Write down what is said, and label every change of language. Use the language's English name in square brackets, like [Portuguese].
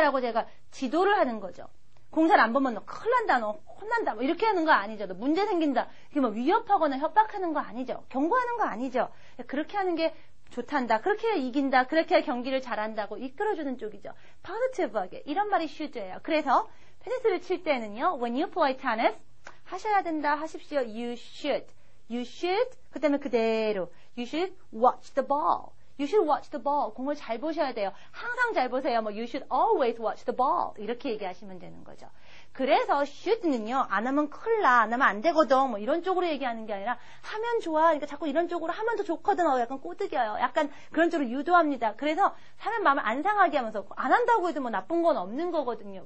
[Korean] 라고 제가 지도를 하는 거죠. 공 잘 안 보면 너 큰일 난다, 너 혼난다. 뭐 이렇게 하는 거 아니죠. 너 문제 생긴다. 이게 뭐 위협하거나 협박하는 거 아니죠. 경고하는 거 아니죠. 그렇게 하는 게 좋단다. 그렇게 해야 이긴다. 그렇게 해야 경기를 잘한다고 이끌어주는 쪽이죠. positive하게. 이런 말이 should예요. 그래서 테니스를 칠 때는요. [English] When you play tennis [Korean] 하셔야 된다 하십시오. [English] You should. You should. [Korean] 그 다음에 그대로. [English] You should watch the ball. You should watch the ball. [Korean] 공을 잘 보셔야 돼요. 항상 잘 보세요. [English] 뭐 You should always watch the ball. [Korean] 이렇게 얘기하시면 되는 거죠. 그래서 should는요. 안 하면 큰일 나. 안 하면 안 되거든. 뭐 이런 쪽으로 얘기하는 게 아니라 하면 좋아. 그러니까 자꾸 이런 쪽으로 하면 더 좋거든. 약간 꼬드겨요. 약간 그런 쪽으로 유도합니다. 그래서 사람 마음을 안 상하게 하면서 안 한다고 해도 뭐 나쁜 건 없는 거거든요.